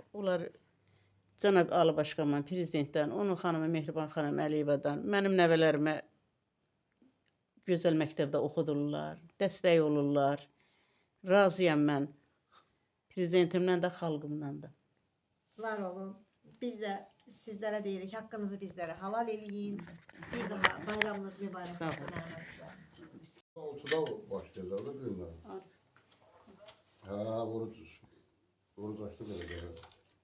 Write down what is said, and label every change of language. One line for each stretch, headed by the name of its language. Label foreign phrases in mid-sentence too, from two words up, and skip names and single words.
Azerbaijani: Onlar Cənab Ali Başqaman, Prezidentdən, onun xanımı Mehriban xanım Əliyevadan, mənim nəvələrimə gözəl məktəbdə oxudurlar, dəstək olurlar. Razıyam mən Prezidentimdən də, xalqımdan da. Var olun. Biz də sizlərə deyirik, haqqınızı bizlərə halal eləyin. Bir daha bayramınız mübarək olsun.
Turkish: 6'da başlayacağız da günler. Ha, oruç açtı böyle.